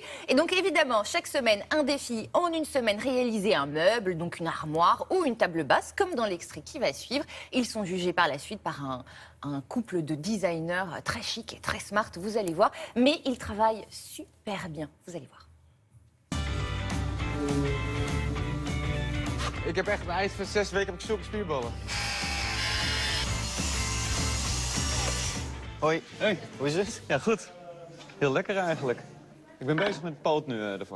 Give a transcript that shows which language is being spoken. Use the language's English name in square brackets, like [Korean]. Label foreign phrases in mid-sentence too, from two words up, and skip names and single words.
[French] Et donc évidemment, chaque semaine, un défi. En une semaine, réaliser un meuble, donc une armoire ou une table basse, comme dans l'extrait qui va suivre. Ils sont jugés par la suite par un couple de designers très chic et très smart, vous allez voir. Mais ils travaillent super bien, vous allez voir. [Dutch] Ik heb echt een ijs van 6 weken heb ik zulke spierballen. Hoi. Hey. Hoe is het? Ja, goed. Heel lekker eigenlijk. Ik ben bezig met de poot nu ervoor.